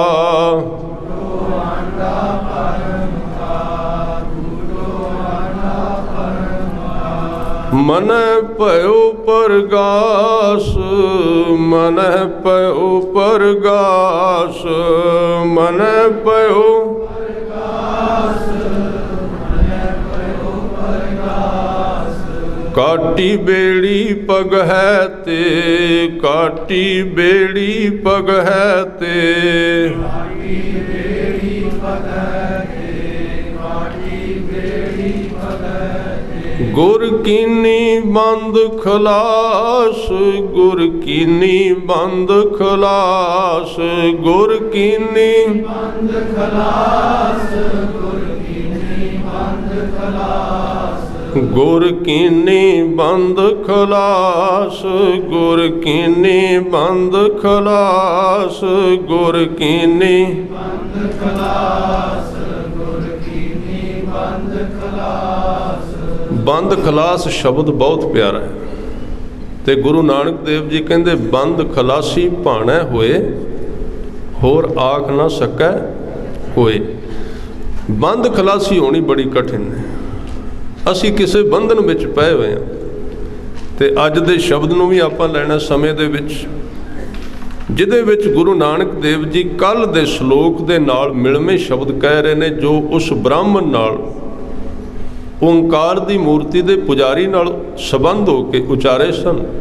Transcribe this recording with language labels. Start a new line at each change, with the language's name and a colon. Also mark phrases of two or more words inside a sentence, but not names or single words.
Punjabi: ਮਨ ਪਇਓ ਪਰਗਾਸ, ਮਨ ਪਇਓ ਪਰਗਾਸ, ਮਨ ਪਇਓ ਕਾਟੀ ਬੇੜੀ ਪਗ ਹੈ ਤੇ, ਕਾਟੀ ਬੇੜੀ ਪਗ ਹੈ ਤੇ, ਕਾਟੀ ਬੇੜੀ ਗੁਰ ਕੀਨੀ ਬੰਦ ਖਲਾਸ, ਗੁਰ ਕੀਨੀ ਬੰਦ ਖਲਾਸ, ਗੁਰ ਕੀਨੀ ਬੰਦ ਖਲਾਸ, ਗੁਰ ਕੀਨੀ ਬੰਦ ਖਲਾਸ, ਗੁਰ ਕੀਨੀ ਬੰਦ ਖਲਾਸ, ਗੁਰ ਕੀਨੀ ਬੰਦ ਖਲਾਸ, ਗੁਰ ਕੀਨੀ ਬੰਦ ਖਲਾਸ, ਗੁਰ ਕੀਨੀ ਬੰਦ ਖਲਾਸ। ਬੰਦ ਖਲਾਸ ਸ਼ਬਦ ਬਹੁਤ ਪਿਆਰਾ ਹੈ ਤੇ ਗੁਰੂ ਨਾਨਕ ਦੇਵ ਜੀ ਕਹਿਤੇ ਬੰਦ ਖਲਾਸੀ ਭਾਣੈ ਹੋਏ, ਹੋਰ ਆਖ ਨਾ ਸਕੈ ਕੋਈ। ਬੰਦ ਖਲਾਸੀ ਹੋਣੀ ਬੜੀ ਕਠਿਨ ਹੈ। ਅਸੀ ਕਿਸੀ ਬੰਧਨ ਵਿਚ ਪਏ ਹੋਏ ਹੈਂ ਤੇ ਅੱਜ ਦੇ ਸ਼ਬਦ ਨੂੰ ਭੀ ਆਪਾਂ ਲੈਣਾ ਸਮੇਂ ਦੇ ਵਿਚ, ਜਿਹਦੇ ਵਿਚ ਗੁਰੂ ਨਾਨਕ ਦੇਵ ਜੀ ਕੱਲ੍ਹ ਦੇ ਸਲੋਕ ਦੇ ਨਾਲ ਮਿਲਵੇਂ ਸ਼ਬਦ ਕਹਿ ਰਹੇ ਨੇ, ਜੋ ਉਸ ਬ੍ਰਾਹਮਣ ਨਾਲ ਓਂਕਾਰ ਦੀ ਮੂਰਤੀ ਦੇ ਪੁਜਾਰੀ ਨਾਲ ਸੰਬੰਧ ਹੋ ਕੇ ਉਚਾਰੇ ਸਨ।